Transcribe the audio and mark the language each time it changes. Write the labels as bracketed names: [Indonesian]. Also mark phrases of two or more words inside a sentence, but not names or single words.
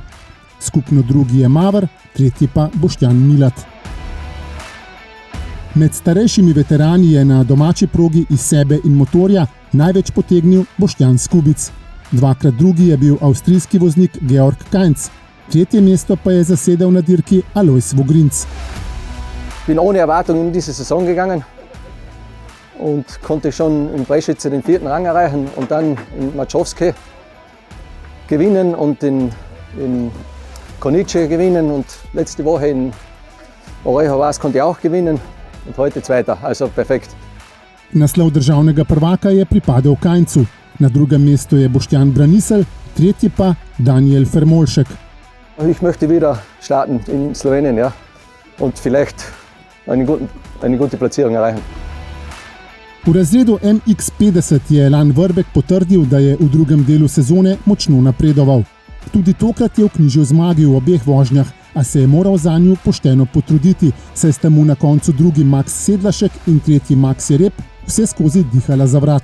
[Slovenian] Skupno drugi je Maver, tretji pa Boštjan Milat. Med starejšimi veterani je na domači progi iz sebe in motorja največ potegnil Boštjan Skubic. Dvakrat drugi je bil avstrijski voznik Georg Kainz, tretje mesto pa je zasedel na dirki Alois Vogrinc. [German] Bin ohne Erwartung in diese Saison gegangen und konnte schon in Breschitze den 4. Rang erreichen und dann in Maczowski gewinnen und in Konice gewinnen und letzte Woche in Orejo Vaz konnte ich auch gewinnen und heute Zweiter, also perfekt. [Slovenian] Naslov državnega prvaka je pripadel Kainzu. Na drugem mestu je Boštjan Branisel, tretji pa Daniel Fermolšek. [German] Ich möchte wieder starten in Slowenien, ja, und vielleicht eine gute Platzierung erreichen. [Slovenian] V razredu MX50 je Lan Vrbek potrdil, da je v drugem delu sezone močno napredoval. Tudi tokrat je vknjižil zmagi v obeh vožnjah, a se je moral zanju pošteno potruditi, saj sta mu na koncu drugi Max Sedlašek in tretji Max Jereb vse skozi dihala za vrat.